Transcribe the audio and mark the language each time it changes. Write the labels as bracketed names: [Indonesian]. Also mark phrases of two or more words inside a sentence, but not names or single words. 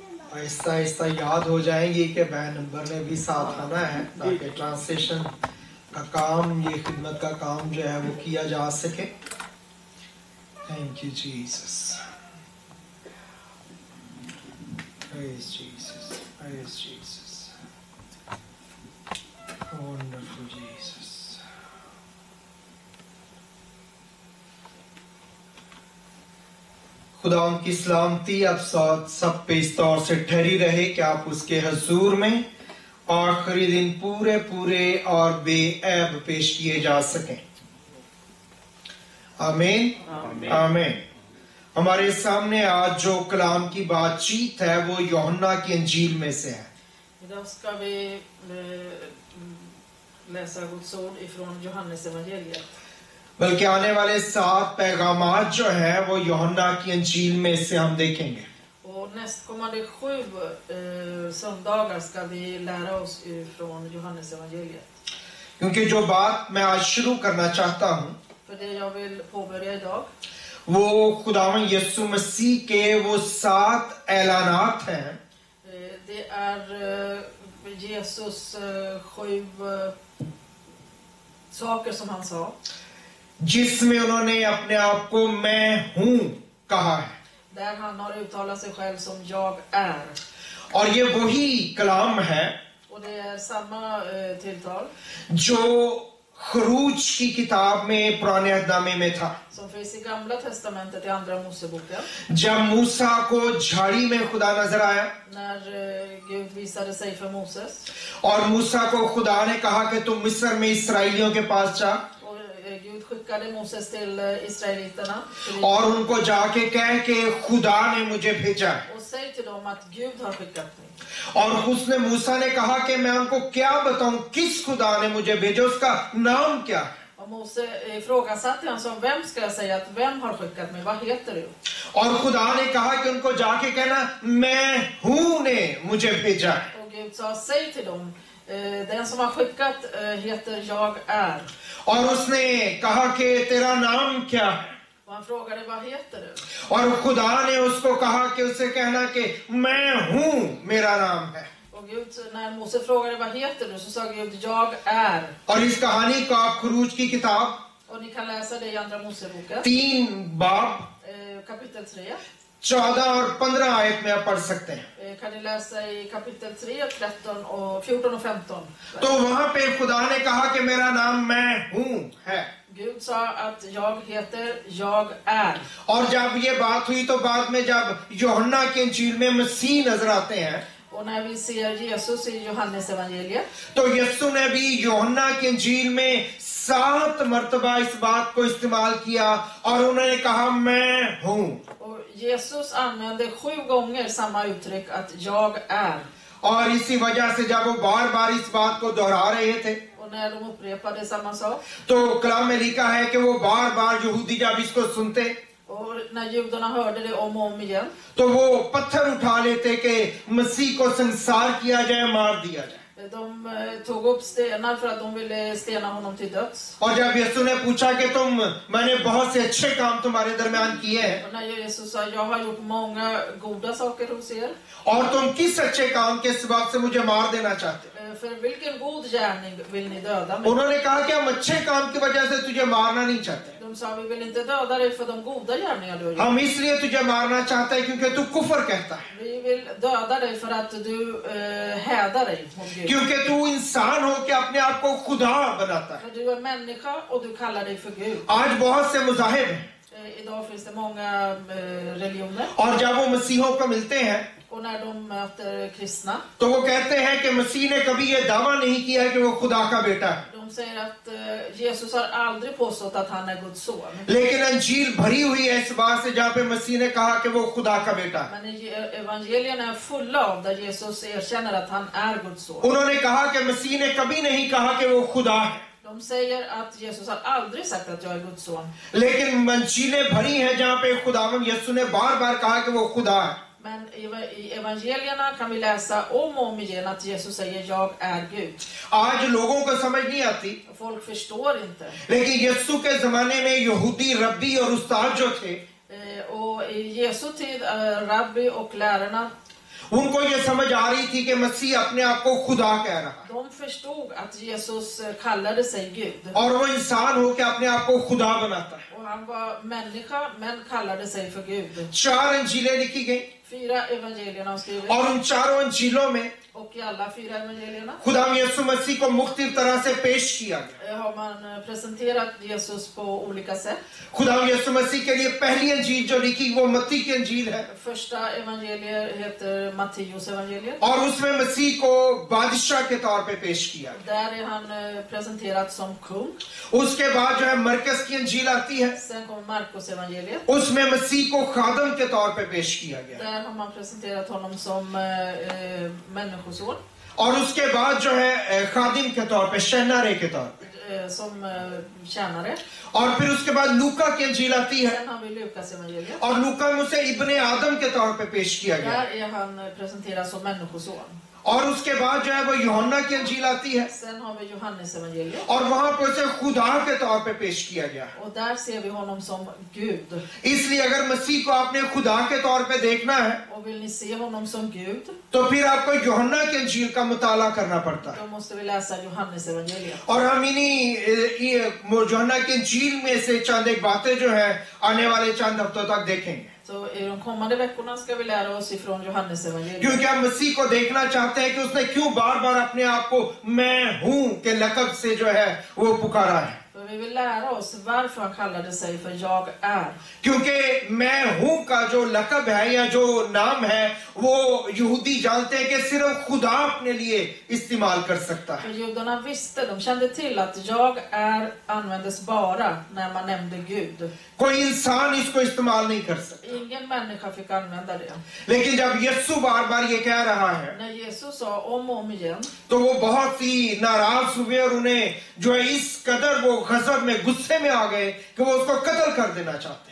[Urdu] آہستہ آہستہ یاد ہو جائیں گی کہ بین نمبر نے بھی ساتھ آنا ہے تاکہ ٹرانسلیشن کا کام، یہ خدمت کا کام جو ہے وہ کیا جا سکے. [English] Thank you Jesus, praise Jesus, praise Jesus, wonderful Jesus. [Urdu] خدا ان کی سلامتی آپ سب پہ اس طور سے ٹھہری رہے کہ آپ اس کے حضور میں آخری دن پورے پورے اور بےعیب پیش کیے جا سکیں. آمین آمین. ہمارے سامنے آج جو کلام کی بات چیت ہے وہ یوحنا کی انجیل میں سے ہے. [Swedish] Idag ska vi läsa Guds ord ifrån Johannes evangeliet. [Urdu] بلکہ آنے والے 7 پیغامات جو ہے وہ یوحنا کی انجیل میں سے ہم دیکھیں گے. [Swedish] Och nästkommande 7 söndagar ska vi lära oss ifrån Johannes evangeliet. [Urdu] کیونکہ جو بات میں آج شروع کرنا چاہتا ہوں [Swedish] För det jag vill påbörja idag, [Urdu] وہ خداون یسوع مسیح کے وہ 7 اعلانات ہیں [Swedish] det är Jesus 7 saker som han sa, [Urdu] جس میں انہوں نے اپنے آپ کو میں ہوں کہا ہے. [Swedish] där han har uttalat sig själv som jag är. [Urdu] اور یہ وہی کلام ہے [Swedish] Och det är samma tilltal [Urdu] جو خروج کی کتاب میں پرانے عہدنامے میں تھا, [Swedish] som finns i Gamla testamentet i Andra Moseboken, [Urdu] جب موسیٰ کو جھاڑی میں خدا نظر آیا [Swedish] när Gud visade sig för Moses. [Urdu] اور موسیٰ کو خدا نے کہا کہ تم مصر میں اسرائیلیوں کے پاس جا [Swedish] Och Gud skickade Moses till israeliterna [Urdu] اور ان کو جا کے کہہ کے خدا نے مجھے بھیجا ہے. [Swedish] och säg till dem att Gud har skickat mig. [Urdu] اور اس نے موسیٰ نے کہا کہ میں ان کو کیا بتاؤں کس خدا نے مجھے بھیجا، اس کا نام کیا ہے. [Swedish] Och Mose ifrågasatte han som, vem ska jag säga att vem har skickat mig? Vad heter du? [Urdu] اور خدا نے کہا کہ ان کو جا کے کہنا میں ہوں نے مجھے بھیجا ہے. [Swedish] Och Gud sa, säg till dem, den som har skickat heter jag är. [Urdu] اور اس نے کہا کہ تیرا نام کیا ہے, [Swedish] Och han frågade, vad heter du? [Urdu] اور خدا نے اس کو کہا کہ اسے کہنا کہ میں ہوں میرا نام ہے. [Swedish] Och Gud, när Mose frågade, vad heter du? Så sa Gud, jag är. [Urdu] اور اس کہانی کو آپ خروج کی کتاب [Swedish] Och ni kan läsa det i Andra Moseboken, [Urdu] 3 باب [Swedish] kapitel 3. [Urdu] 14 اور 15 آیت میں آپ پڑھ سکتے ہیں. [Swedish] Kan ni läsa i kapitel 3, 13 och 14 och 15. [Urdu] تو وہاں پہ خدا نے کہا کہ میرا نام میں ہوں ہے. [Swedish] Gud sa att jag heter jag är. [Urdu] اور جب یہ بات ہوئی تو بعد میں جب یوحنا کے انجیل میں مسیح نظر آتے ہیں [Swedish] Och när vi ser Jesus i Johannes evangeliet, [Urdu] تو یسوع نے بھی یوحنا کے انجیل میں 7 مرتبہ اس بات کو استعمال کیا اور انہوں نے کہا میں ہوں. [Swedish] och Jesus använde 7 gånger samma uttryck att jag är. [Urdu] اور اسی وجہ سے جب وہ بار بار اس بات کو دہرا رہے تھے [Swedish] Och när de upprepade samma sak, [Urdu] تو کلام میں لکھا ہے کہ وہ بار بار یہودی جب اس کو سنتے [Swedish] och när judarna hörde det om och om igen, [Urdu] تو وہ پتھر اٹھا لیتے کہ مسیح کو سنسار کیا جائے، مار دیا جائے. [Swedish] de tog upp stenar för att de ville stena honom till döds. [Urdu] اور جب یسوع نے پوچھا کہ میں نے بہت سے اچھے کام تمہارے درمیان کیے ہیں [Swedish] Och när Jesus sa, jag har gjort många goda saker hos er, [Urdu] اور تم کس اچھے کام کے سبب سے مجھے مار دینا چاہتے ہو, [Swedish] för vilken god gärning vill ni döda mig? [Urdu] انہوں نے کہا کہ ہم اچھے کام کی وجہ سے تجھے مارنا نہیں چاہتے, [Swedish] De sa, vi vill inte döda dig för de goda gärningar du har gjort. [Urdu] ہم اس لیے تجھے مارنا چاہتے ہیں کیونکہ تو کفر کہتا ہے, [Swedish] Vi vill döda dig för att du hädar dig mot Gud. [Urdu] کیونکہ تو انسان ہو کے اپنے آپ کو خدا بناتا ہے. [Swedish] För du är människa och du kallar dig för Gud. [Urdu] آج بہت سے مذاہب ہیں [Swedish] Idag finns det många religioner. [Urdu] اور جب وہ مسیحیوں کو ملتے ہیں [Swedish] Och när de möter kristna, [Urdu] تو وہ کہتے ہیں کہ مسیح نے کبھی یہ دعویٰ نہیں کیا کہ وہ خدا کا بیٹا ہے, [Swedish] de säger att Jesus har aldrig påstått att han är Guds son. [Urdu] لیکن انجیل بھری ہوئی ہے اس بات سے جہاں پہ مسیح نے کہا کہ وہ خدا کا بیٹا ہے. [Swedish] Men evangelierna är fulla av där Jesus erkänner att han är Guds son. [Urdu] انہوں نے کہا کہ مسیح نے کبھی نہیں کہا کہ وہ خدا ہے, [Swedish] De säger att Jesus har aldrig sagt att jag är Guds son. [Urdu] لیکن انجیلیں بھری ہیں جہاں پہ خداوند یسوع نے بار بار کہا کہ وہ خدا ہے. [Swedish] Men i evangelierna kan vi läsa om och om igen att Jesus säger jag är Gud. [Urdu] آج لوگوں کو سمجھ نہیں آتی, [Swedish] Folk förstår inte. [Urdu] لیکن یسوع کے زمانے میں یہودی ربی اور استاد جو تھے [Swedish] Och i Jesu tid, rabbi och lärarna, [Urdu] ان کو یہ سمجھ آ رہی تھی کہ مسیح اپنے آپ کو خدا کہہ رہا ہے [Swedish] De förstod att Jesus kallade sig Gud. [Urdu] اور وہ انسان ہو کے اپنے آپ کو خدا بناتا ہے. [Swedish] Och han var människa men kallade sig för Gud. [Urdu] 4 انجیلیں لکھی گئی [Swedish] 4 evangelierna har skrivit. [Urdu] اور ان چاروں انجیلوں میں [Swedish] Och i alla 4 evangelierna [Urdu] خدا یسوع مسیح کو مختلف طرح سے پیش کیا گیا. [Swedish] har man presenterat Jesus på olika sätt. [Urdu] خدا یسوع مسیح کے لیے پہلی انجیل جو لکھی وہ متی کی انجیل ہے [Swedish] Första evangeliet heter Matteus evangeliet. [Urdu] اور اس میں مسیح کو بادشاہ کے طور پہ پیش کیا گیا. [Swedish] Där är han presenterad som kung. [Urdu] اس کے بعد جو ہے مرقس کی انجیل آتی ہے, [Swedish] Sen kommer Markus evangeliet. [Urdu] اس میں مسیح کو خادم کے طور پہ پیش کیا گیا [Swedish] Där har man presenterat honom som människoson. [Urdu] اور اس کے بعد جو ہے خادم کے طور پہ، شہنارے کے طور پہ, [Swedish] Som tjänare. [Urdu] اور پھر اس کے بعد لوقا کی انجیل آتی ہے [Swedish] Sen har vi Lukas evangeliet. [Urdu] اور لوقا میں اسے ابنِ آدم کے طور پہ پیش کیا گیا [Swedish] Där är han presenterad som människoson. [Urdu] اور اس کے بعد جو ہے وہ یوحنا کی انجیل آتی ہے [Swedish] Sen har vi Johannes evangeliet. [Urdu] اور وہاں پر اسے خدا کے طور پہ پیش کیا گیا. [Swedish] Och där ser vi honom som Gud. [Urdu] اس لیے اگر مسیح کو آپ نے خدا کے طور پہ دیکھنا ہے [Swedish] Och vill ni se honom som Gud, [Urdu] تو پھر آپ کو یوحنا کی انجیل کا مطالعہ کرنا پڑتا ہے [Swedish] då måste vi läsa Johannes evangeliet. [Urdu] اور ہم انہیں یوحنا کی انجیل میں سے چند ایک باتیں جو ہے آنے والے چند ہفتوں تک دیکھیں گے [Swedish] Så i de kommande veckorna ska vi lära oss ifrån Johannes evangeliet. [Urdu] کیونکہ ہم مسیح کو دیکھنا چاہتے ہیں کہ اس نے کیوں بار بار اپنے آپ کو میں ہوں کے لقب سے جو ہے وہ پکارا ہے. [Swedish] För vi vill lära oss varför han kallade sig för jag är. [Urdu] کیونکہ میں ہوں کا جو لقب ہے یا جو نام ہے وہ یہودی جانتے ہیں کہ صرف خدا اپنے لیے استعمال کر سکتا ہے. [Swedish] För judarna visste, de kände till att jag är användes bara när man nämnde Gud. [Urdu] کوئی انسان اس کو استعمال نہیں کر سکتا. [Swedish] Ingen människa fick använda det. [Urdu] لیکن جب یسوع بار بار یہ کہہ رہا ہے [Swedish] När Jesus sa om och om igen, [Urdu] تو وہ بہت ہی ناراض ہوئے اور انہیں جو ہے اس قدر وہ غضب میں غصے میں آ گئے کہ وہ اس کو قتل کر دینا چاہتے ہیں.